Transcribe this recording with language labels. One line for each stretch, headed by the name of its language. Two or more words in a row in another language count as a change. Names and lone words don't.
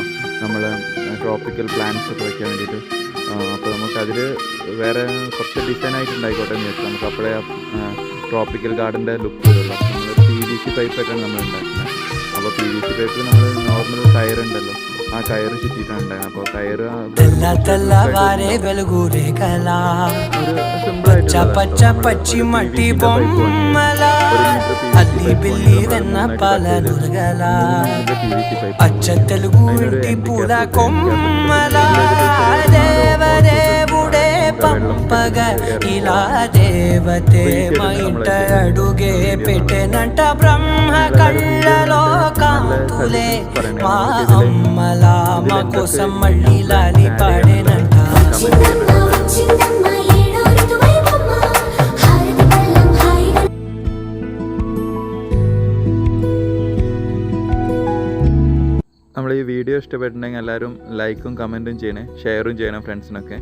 Malayalam: നമ്മൾ
English: tropical plants
Malayalam: ഒക്കെ വയ്ക്കാൻ വേണ്ടിയിട്ട്. അപ്പോൾ നമുക്കതിൽ വേറെ കുറച്ച് ഡിസൈനായിട്ട് ഉണ്ടായിക്കോട്ടെ എന്ന് വെച്ചാൽ നമുക്ക് അപ്പോഴേ ട്രോപ്പിക്കൽ ഗാർഡൻ്റെ ലുക്ക് വരുള്ളൂ. അപ്പോൾ നമ്മൾ PVC പൈപ്പായിട്ടാണ് നമ്മൾ ഉണ്ടാക്കുന്നത്. അപ്പോൾ PVC പൈപ്പിൽ നമ്മൾ നോർമൽ കയറുണ്ടല്ലോ, ആ കയറ് ചുറ്റിയിട്ടാണ് ഉണ്ടായിരുന്നത്. അപ്പോൾ കയറ്
Telugu: పచ్చి మట్టి బొమ్మల అల్లి బిల్లి వెన్న పాలనురగల అచ్చ తెలుగు ఇంటి పూల కొమ్మల దేవదేవుడే పంపగ ఇలా దేవతే మా ఇంట అడుగే పెట్టెనంట బ్రహ్మ కళ్ళలో కాంతులే మా అమ్మల మా కోసం మళ్ళీ లాలి పాడేనంట.
Malayalam: നമ്മൾ ഈ വീഡിയോ ഇഷ്ടപ്പെട്ടിട്ടുണ്ടെങ്കിൽ എല്ലാവരും ലൈക്കും കമൻറ്റും ചെയ്യണേ, ഷെയറും ചെയ്യണം ഫ്രണ്ട്സിനൊക്കെ.